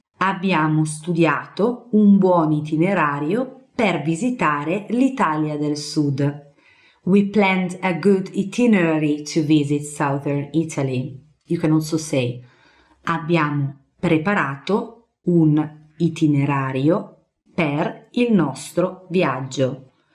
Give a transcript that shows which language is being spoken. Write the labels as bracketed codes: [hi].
[it] Abbiamo studiato un buon itinerario per visitare l'Italia del Sud. [en] We planned a good itinerary to visit southern Italy. You can also say, [it] abbiamo preparato un itinerario per il nostro viaggio.